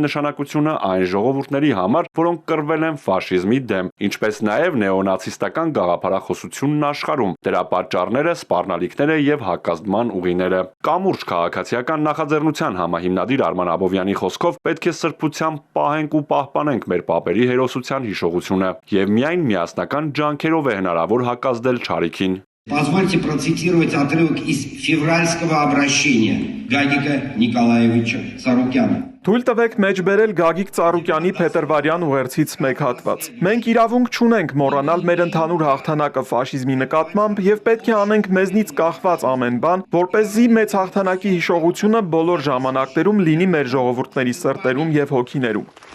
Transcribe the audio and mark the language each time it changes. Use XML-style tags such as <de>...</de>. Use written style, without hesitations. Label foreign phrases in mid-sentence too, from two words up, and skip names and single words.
<hy>նշանակությունը այն ժողովուրդների համար, որոնք կռվել են ֆաշիզմի դեմ, ինչպես նաև նեոնացիստական գաղափարախոսությունն աշխարհում, դրա պատճառները, սպառնալիքները եւ հակազդման ուղիները։ Կամուրջ քաղաքացիական նախաձեռնության համահիմնադիր Արման Աբովյանի խոսքով պետք է սրբությամբ պահենք ու պահպանենք մեր պապերի հերոսության հիշողությունը եւ միայն միասնական ջանքերով է հնարավոր հակազդել չարիքին։</hy> <ru>Позвольте процитировать отрывок из февральского обращения Гагика Николаевича Ծառուկյանը։</ru> <hy>Թույլ տվեք մեջբերել Գագիկ Ծառուկյանի փետրվարյան ուղերձից մեկ հատված։ Մենք իրավունք չունենք մոռանալ մեր ընդհանուր հաղթանակը ֆաշիզմի նկատմամբ եւ պետք է անենք մեզնից կախված ամեն բան, որպեսզի մեծ հաղթանակի հիշողությունը բոլոր ժամանակներում լինի մեր ժողովուրդների սրտերում եւ հոգիներում։</hy>